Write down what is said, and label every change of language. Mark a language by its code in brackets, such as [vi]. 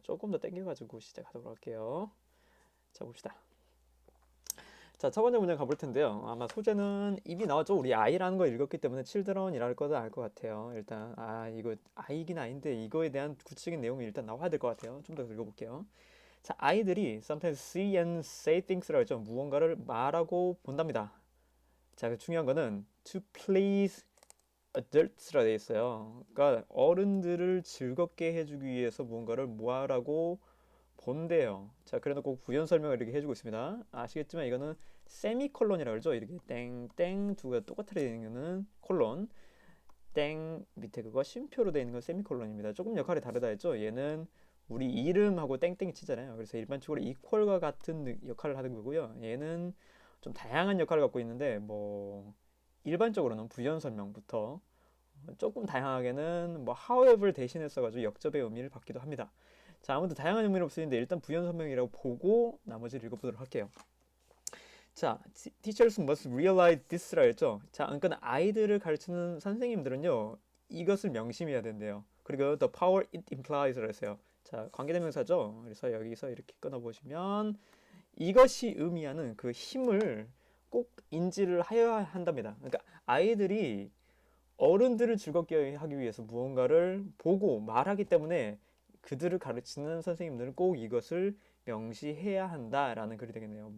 [ko] 조금 더 땡겨가지고 시작하도록 할게요. 자, 봅시다. 자, 첫 번째 문제 가볼 텐데요. 아마 소재는 이미 나왔죠. 우리 아이라는 거 읽었기 때문에 children이랄 거도 알 것 같아요. 일단 이거 아이긴 아닌데 이거에 대한 구체적인 내용이 일단 나와야 될 것 같아요. 좀 더 읽어볼게요. 자, 아이들이 [en] sometimes see and say things [ko] 라고 했죠. 무언가를 말하고 본답니다. 자, 그 중요한 거는 [en] to please adults [ko] 라 되어 있어요. 그러니까 어른들을 즐겁게 해주기 위해서 무언가를 뭐하라고 본대요. 자, 그래놓고 부연 설명을 이렇게 해주고 있습니다. 아시겠지만 이거는 세미콜론이라고 그러죠. 이렇게 땡땡 두 개가 똑같이 되어 있는 콜론, 땡 밑에 그거 쉼표로 되어 있는 건 세미콜론입니다. 조금 역할이 다르다 했죠. 얘는 우리 이름하고 땡땡이 치잖아요. 그래서 일반적으로 이퀄과 같은 역할을 하는 거고요. 얘는 좀 다양한 역할을 갖고 있는데 일반적으로는 부연 설명부터 조금 다양하게는 however 대신에 써가지고 역접의 의미를 받기도 합니다. 자, 아무튼 다양한 의미는 없으는데 일단 부연 설명이라고 보고 나머지를 읽어보도록 할게요. 자, [en] teachers must realize this [ko] 라 했죠. 자, 그러니까 아이들을 가르치는 선생님들은요, 이것을 명심해야 된대요. 그리고 [en] the power it implies [ko] 라 했어요. 자, 관계대명사죠. 그래서 여기서 이렇게 끊어보시면 이것이 의미하는 그 힘을 꼭 인지를 하여야 한답니다. 그러니까 아이들이 어른들을 즐겁게 하기 위해서 무언가를 보고 말하기 때문에 그들을 가르치는 선생님들은 꼭 이것을 명시해야 한다라는 글이 되겠네요.